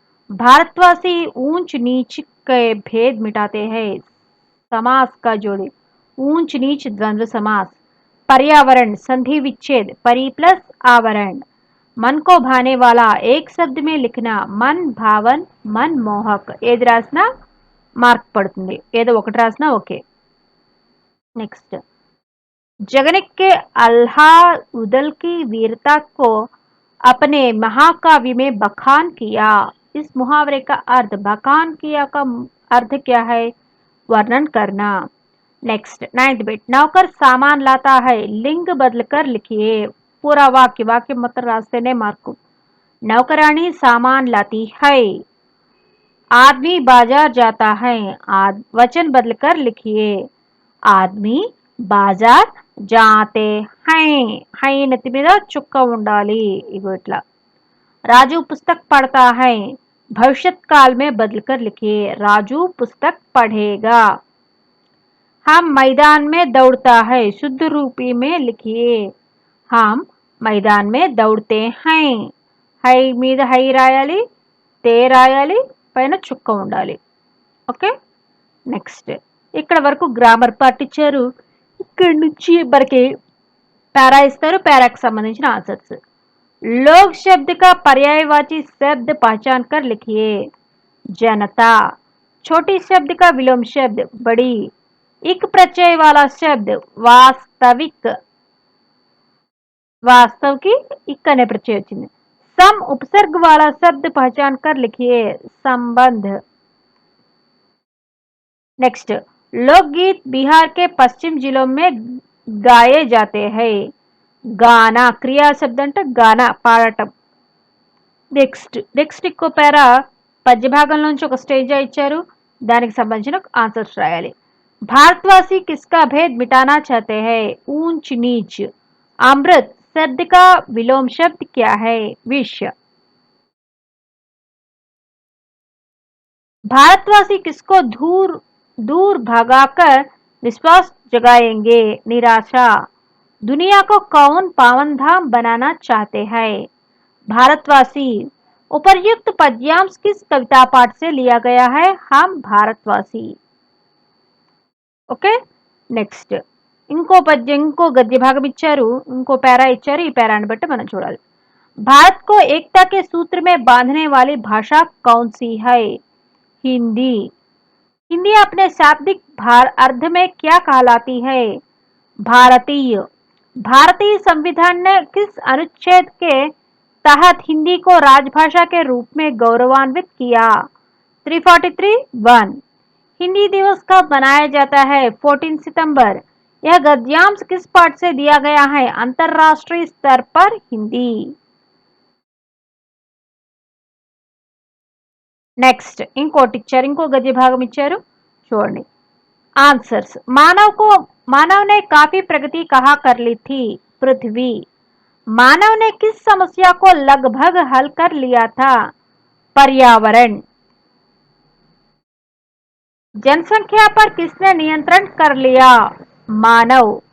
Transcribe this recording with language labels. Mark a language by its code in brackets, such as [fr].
[hi] भारतवासी ऊंच नीच के भेद मिटाते हैं। समास का जोड़े ऊंच नीच द्वंद्व समास। पर्यावरण संधि विच्छेद परि प्लस आवरण। मन को भाने वाला एक शब्द में लिखना मन भावन मन मोहक। [te] ఏది రాసినా మార్క్ పడుతుంది, ఏదో ఒకటి రాసినా ఓకే. [hi] नेक्स्ट, जगनिक के अल्हा उदल की वीरता को अपने महाकाव्य में बखान किया। इस मुहावरे का अर्थ बखान किया का अर्थ क्या है? वर्णन करना। नेक्स्ट, 9th बिट, नौकर सामान लाता है, लिंग बदलकर लिखिए। पूरा वाक्य मतलब रास्ते ने मार्क। नौकरानी सामान लाती है, आदमी बाजार जाता है, वचन बदलकर लिखिए। आदमी बाजार जाते हैं, है नति [te] మీద చుక్క ఉండాలి. ఇగో ఇట్లా. [hi] राजू पुस्तक पढ़ता है, भविष्यत काल में बदलकर लिखिए। राजू पुस्तक पढ़ेगा। हम मैदान में दौड़ता है, शुद्ध रूपी में लिखिए। हम मैदान में दौड़ते हैं, [te] హై మీద హై రాయాలి, తే రాయాలి, పైన చుక్క ఉండాలి. ఓకే, నెక్స్ట్, ఇక్కడ వరకు గ్రామర్ పార్ట్ ఇచ్చారు. ఇక్కడ నుంచి వరకే पैरा ఇస్తారు. पैराకి సంబంధించిన ఆన్సర్స్. [hi] लोग शब्द का पर्यायवाची शब्द पहचान कर लिखिए। जनता। छोटी शब्द का विलोम शब्द बड़ी। इक प्रत्यय वाला शब्द वास्तविक। वास्तव की इक अने प्रत्यय [te] వచ్చింది. [hi] सम उपसर्ग वाला शब्द पहचान कर लिखिए। संबंध। नेक्स्ट, लोकगीत बिहार के पश्चिम जिलों में गाए जाते हैं। गाना क्रिया शब्द अंटे गाना పాడటం. [te] నెక్స్ట్ ఇంకో పేరా పద్య భాగంలోంచి ఒక స్టేజ్ ఇచ్చారు, దానికి సంబంధించిన ఆన్సర్స్ రాయాలి. [hi] भारतवासी किसका भेद मिटाना चाहते हैं? ऊंच नीच। अमृत शब्द का विलोम शब्द क्या है? विष। भारतवासी किसको दूर दूर भगाकर विश्वास जगाएंगे? निराशा। दुनिया को कौन पावन धाम बनाना चाहते हैं? भारतवासी। उपर्युक्त पद्यांश किस कविता पाठ से लिया गया है? हम भारतवासी। [te] ఓకే, నెక్స్ట్ ఇంకో పద్యం, ఇంకో గద్య భాగం ఇచ్చారు, ఇంకో పేరా ఇచ్చారు. ఈ పేరాని బట్టి మనం చూడాలి. [hi] भारत को एकता के सूत्र में बांधने वाली भाषा कौन सी है? हिंदी। हिंदी अपने शाब्दिक अर्थ में क्या कहलाती है? भारतीय। भारतीय संविधान ने किस अनुच्छेद के तहत हिंदी को राजभाषा के रूप में गौरवान्वित किया? 343(1). हिंदी दिवस कब मनाया जाता है? 14 सितंबर। यह गद्यांश किस पाठ से दिया गया है? अंतरराष्ट्रीय स्तर पर हिंदी। [te] नेक्स्ट, इंकोటి ఇచ్చారు, ఇంకో गद्य భాగం ఇచ్చారు, చూడండి. [hi] आंसर्स। मानव ने काफी प्रगति कहाँ कर ली थी? पृथ्वी। मानव ने किस समस्या को लगभग हल कर लिया था? पर्यावरण। जनसंख्या पर किसने नियंत्रण कर लिया? मानव।